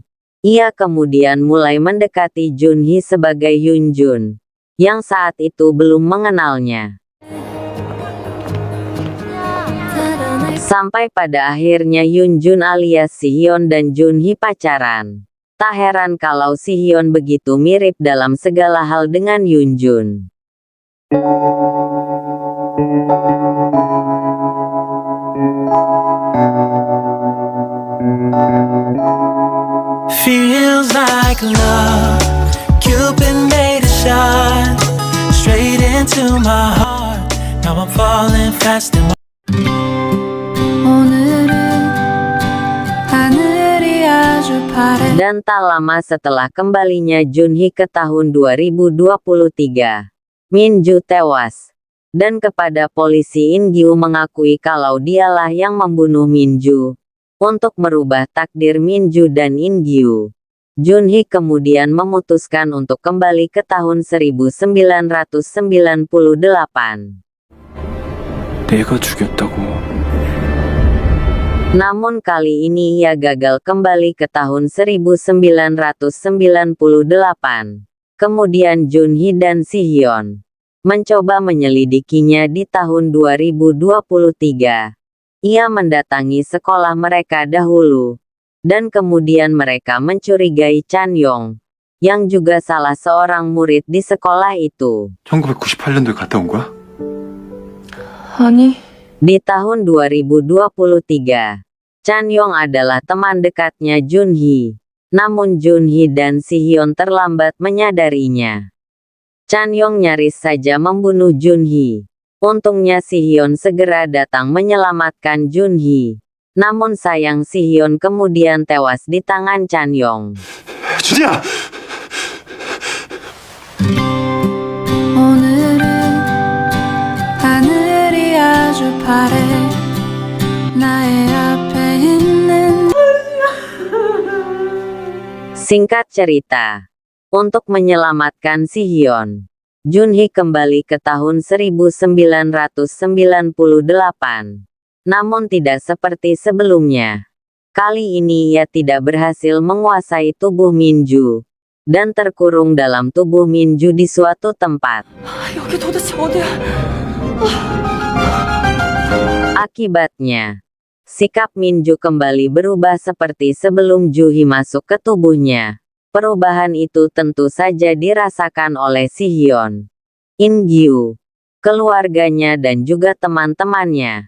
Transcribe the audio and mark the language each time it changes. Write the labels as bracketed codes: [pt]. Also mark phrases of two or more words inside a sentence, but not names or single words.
[id] Ia kemudian mulai mendekati Junhee sebagai Yunjun, yang saat itu belum mengenalnya. Sampai pada akhirnya Yunjun alias Sihyun dan Junhee pacaran. Tak heran kalau Sihyun begitu mirip dalam segala hal dengan Yunjun. [en] Feels like love, Cupid made a shot straight into my heart. Now I'm falling fast and [ko] 오늘은 하늘이 아주 파래. [id] Dan tak lama setelah kembalinya Junhee ke tahun 2023, Minju tewas. Dan kepada polisi Ingyu mengakui kalau dialah yang membunuh Minju. Untuk merubah takdir Minju dan Ingyu, Junhee kemudian memutuskan untuk kembali ke tahun 1998. [ko] 내가 죽였다고. [id] Namun kali ini ia gagal kembali ke tahun 1998. Kemudian Junhee dan Sihyun mencoba menyelidikinya di tahun 2023. Ia mendatangi sekolah mereka dahulu, dan kemudian mereka mencurigai Chanyong, yang juga salah seorang murid di sekolah itu. [ko] 1998년도에 갔다 온 거야? 아니, [id] Di tahun 2023, Chanyong adalah teman dekatnya Junhee. Namun Junhee dan Sihyun terlambat menyadarinya. Chanyong nyaris saja membunuh Junhee. Untungnya Sihyun segera datang menyelamatkan Junhee. Namun sayang Sihyun kemudian tewas di tangan Chanyong. [ko] 준이야! 오늘은 하늘이 아주 파래. 나의 앞에 있는 [id] Singkat cerita, untuk menyelamatkan Sihyun, Junhee kembali ke tahun 1998. Namun tidak seperti sebelumnya. Kali ini ia tidak berhasil menguasai tubuh Minju, dan terkurung dalam tubuh Minju di suatu tempat. [ko] 여기 도대체 어디야? [id] Akibatnya, sikap Minju kembali berubah seperti sebelum Junhee masuk ke tubuhnya. Perubahan itu tentu saja dirasakan oleh Sihyun, Ingyu, keluarganya dan juga teman-temannya.